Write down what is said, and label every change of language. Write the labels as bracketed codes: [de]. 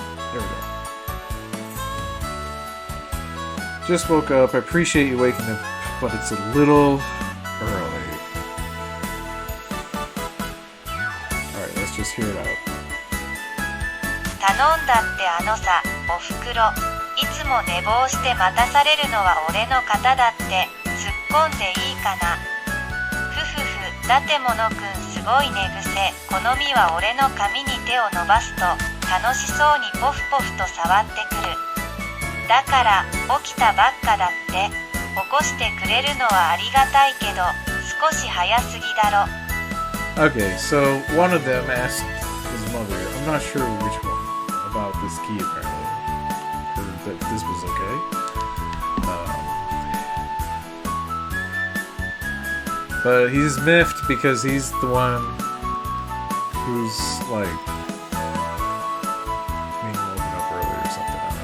[en] There we go. Just woke up. I appreciate you waking up, but it's a little early. Alright, let's just hear it out. [ja] 頼んだってさ、おふくろ。いつも寝坊して待たされるのは俺の肩だって突っ込んでいいかな。ふふふ、だってものくんすごい寝癖。好みは俺の髪に手を伸ばすと楽しそうにポフポフと触ってくる。だから起きたばっかだって。起こしてくれるのはありがたいけど少し早すぎだろ。 [en] Okay, so one of them asked his mother, I'm not sure which one, about this key apparently, or that this was okay. But he's miffed because he's the one who's like being woken up early or something.